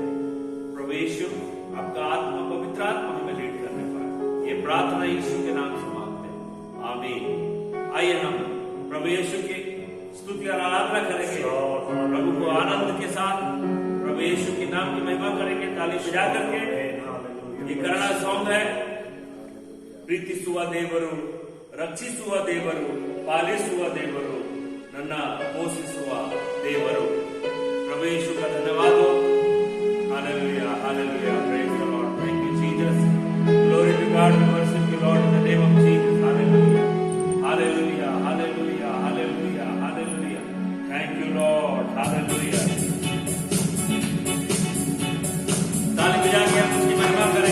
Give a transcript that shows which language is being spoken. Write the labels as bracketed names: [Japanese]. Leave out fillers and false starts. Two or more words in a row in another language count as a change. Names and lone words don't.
[Hindi] प्रभु यीशु आपका आत्मा, पवित्र आत्मा हमें लीड करने पाए। ये प्रार्थना यीशु के नाम से मांगते हैं, आमीन। आइए हम प्रभु यीशु की स्तुति और आराधना करेंगे, प्रभु को आनंद के साथ प्रभु यीशु के नाम की महिमा करेंगे ताली बजा करके। ये कन्नड़ सॉन्ग है, [Kannada] ಪ್ರೀತಿಸುವ ದೇವರು, ರಕ್ಷಿಸುವ ದೇವರು, ಪಾಲಿಸುವ ದೇವರು, ನನ್ನ ಪೋಷಿಸುವ ದೇವರು। [Hindi] प्रभु यीशु का धन्यवाद हो। हालेलुया हालेलुया, [English] Praise the Lord, thank you Jesus, glory to God, we worship you Lord in the name of Jesus. Hallelujah hallelujah hallelujah hallelujah hallelujah, thank you Lord, hallelujah. [Hindi] ताली बजा के हम उसकी महिमा करें।